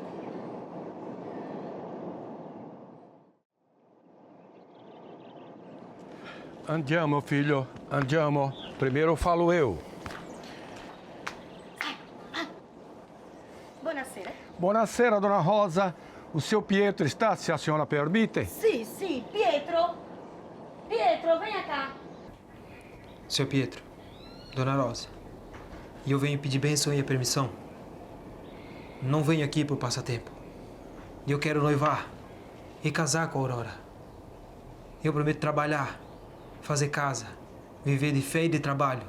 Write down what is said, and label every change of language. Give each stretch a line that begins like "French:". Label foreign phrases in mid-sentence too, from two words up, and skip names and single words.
Italian: Andiamo, filho, andiamo.
Portuguese: Primeiro falo eu.
Italian: Buonasera. Buonasera,
Portuguese: dona Rosa. O seu Pietro está, se a senhora permite?
Italian: Sì, sì, Pietro. Pietro,
Portuguese: venha cá. Seu Pietro, Dona Rosa, e eu venho pedir bênção e a permissão. Não venho aqui por passatempo. Eu quero noivar e casar com a Aurora. Eu prometo trabalhar, fazer casa, viver de fé e de trabalho.